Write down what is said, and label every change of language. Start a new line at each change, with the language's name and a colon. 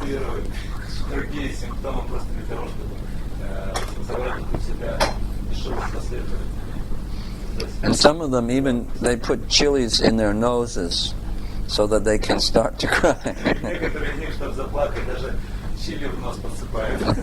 Russian: демонстрировать другие симптомы просто для того, чтобы забрать у себя дешевых последователей.
English: And some of them even, they put chilies in their noses so that they can start to cry.
Russian: Некоторые из них, чтобы заплакать, даже чили в нос подсыпают.